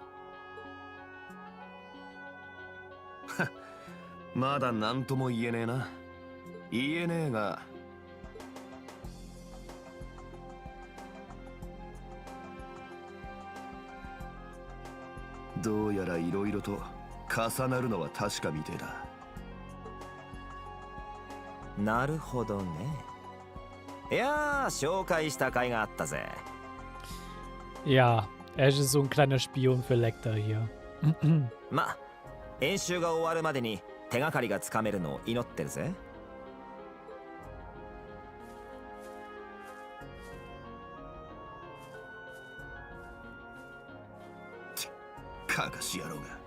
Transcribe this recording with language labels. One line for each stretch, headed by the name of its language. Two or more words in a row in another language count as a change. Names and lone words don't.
Japanese: まだ何とも言えねえな言えねえがどうやら色々と重なるのは確かみてえだなるほどねいやー紹介した甲斐があったぜ
German: Ja, Ash ist so ein kleiner Spion für Lecter hier.
Japanese: ま演習が終わるまでに手がかりがつかめるのを祈ってるぜかかし野郎が